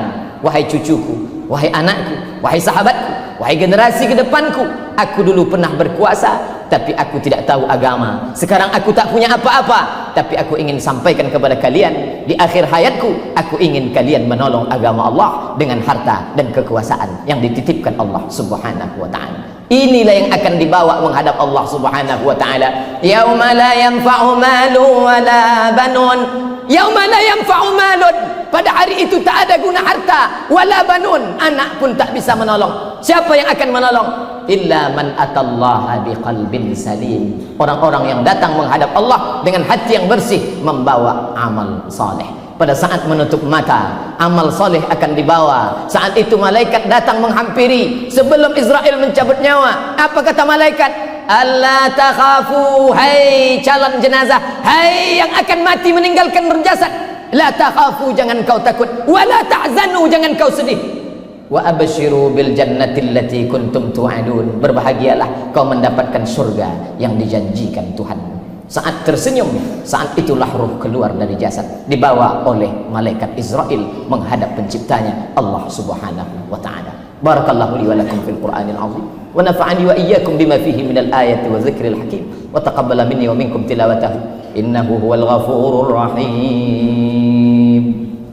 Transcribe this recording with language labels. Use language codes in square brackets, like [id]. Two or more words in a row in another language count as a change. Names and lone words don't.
[id] Wahai cucuku, wahai anakku, wahai sahabatku, wahai generasi ke depanku, aku dulu pernah berkuasa, tapi aku tidak tahu agama. Sekarang aku tak punya apa-apa, tapi aku ingin sampaikan kepada kalian, di akhir hayatku, aku ingin kalian menolong agama Allah dengan harta dan kekuasaan yang dititipkan Allah [ar] سبحانه وتعالى. [id] Inilah yang akan dibawa menghadap Allah [ar] سبحانه وتعالى. يوم لا ينفع مال ولا بنون. يوم لا ينفع مال, [id] pada hari itu tak ada guna harta, [ar] ولا بنون, [id] anak pun tak bisa menolong. Siapa yang akan menolong? [ar] إلا من أتى الله بقلب سليم, [id] orang-orang yang datang menghadap Allah dengan hati yang bersih, membawa amal saleh. Pada saat menutup mata, amal soleh akan dibawa. Saat itu malaikat datang menghampiri sebelum Israel mencabut nyawa. Apa kata malaikat? [ar] ألا تخافوا, [id] hai calon jenazah, hai yang akan mati meninggalkan berjasad, [ar] لا تخافوا, [id] jangan kau takut, [ar] ولا تحزنوا, [id] jangan kau sedih, [ar] وأبشروا بالجنة التي كنتم توعدون, [id] berbahagialah kau mendapatkan surga yang dijanjikan Tuhan. Saat tersenyum, saat itulah ruh keluar dari jasad, dibawa oleh malaikat Israel menghadap penciptanya Allah [ar] سبحانه وتعالى. بارك الله لي ولكم في القرآن العظيم ونفعني وإياكم بما فيه من الآيات والذكر الحكيم وتقبل مني ومنكم تلاوته إنه هو الغفور الرحيم.